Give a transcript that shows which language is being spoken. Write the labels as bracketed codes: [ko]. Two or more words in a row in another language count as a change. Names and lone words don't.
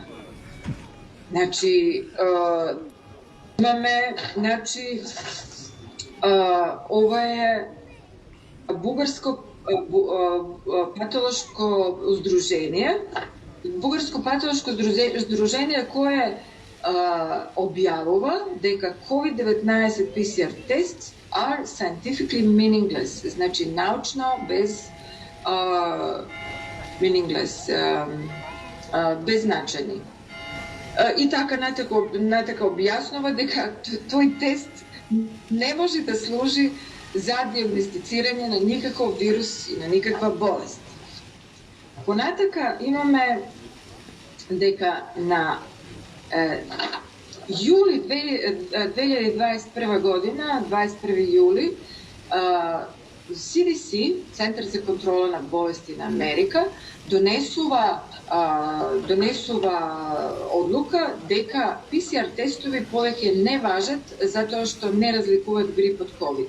[mk] Значи, имаме, значи, ова е бугарско патолошко здружение, кое објавува дека [en] COVID-19 PCR tests are scientifically meaningless, [mk] значи научно без meaningless, беззначени. И така натака објаснува дека тој тест ne može da služi za dijagnosticiranje na nikakav virus i na nikakva bolest. Понатака имаме дека на јули 2021 година, 21 јули, CDC, Центар за контрола на болести на Америка, донесува одлука дека PCR тестови повеќе не важат затоа што не разликуваат грип од COVID.